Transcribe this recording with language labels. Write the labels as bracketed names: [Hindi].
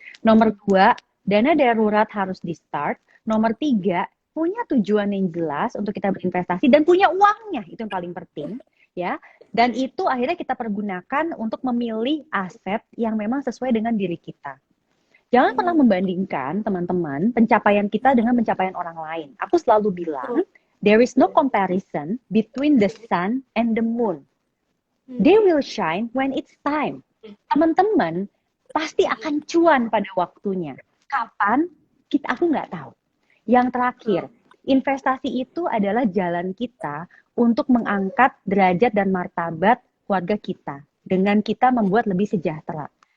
[Indonesian] Nomor 2, dana darurat harus di-start. Nomor 3, punya tujuan yang jelas untuk kita berinvestasi dan punya uangnya. Itu yang paling penting, ya. Dan itu akhirnya kita pergunakan untuk memilih aset yang memang sesuai dengan diri kita. Jangan pernah membandingkan, teman-teman, pencapaian kita dengan pencapaian orang lain. Aku selalu bilang, [English] there is no comparison between the sun and the moon. They will shine when it's time. [Indonesian] Teman-teman pasti akan cuan pada waktunya. Kapan? Aku nggak tahu. Yang terakhir, investasi itu adalah jalan kita untuk mengangkat derajat dan martabat keluarga kita dengan kita membuat lebih sejahtera.